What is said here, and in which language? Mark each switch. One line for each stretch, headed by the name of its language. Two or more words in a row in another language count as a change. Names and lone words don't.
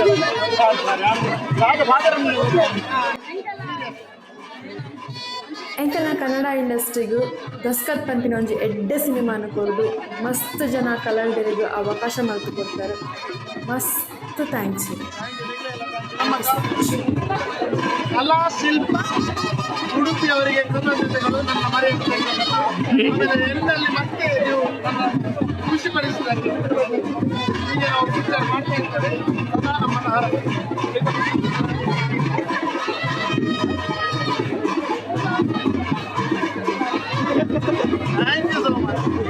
Tulu: ಎಂಕಲ್ನ ಕನ್ನಡ ಇಂಡಸ್ಟ್ರಿಗೂ ದಸ್ಕತ್ ಪಂಪಿನ ಒಂಜಿ ಎಡ್ಡೆ ಸಿನಿಮಾನು ಕೊರ್ದು ಮಸ್ತ್ ಜನ ಕಲಾವಿದರಿಗೂ ಅವಕಾಶ ಮಲ್ತು ಕೊಡ್ತಾರೆ. ಮಸ್ತ್ ಥ್ಯಾಂಕ್ಸ್.
Kannada: ಕಲಾ ಶಿಲ್ಪ ಉಡುಪಿ ಅವರಿಗೆ ಕೃತಜ್ಞತೆಗಳು. ನನ್ನ ಮರೆಯಲ್ಲಿ ಎಲ್ಲಲ್ಲಿ ಮತ್ತೆ ನೀವು ಖುಷಿ ಪಡಿಸಿದ್ದಾರೆ. ಹೀಗೆ ನಾವು ಪಿಕ್ಚರ್ ಮಾಡ್ತಾ ಇರ್ತೇವೆ. ಸದಾ ನಮ್ಮನ್ನು ಹಾರೈಸಿ.
English: thank you so much.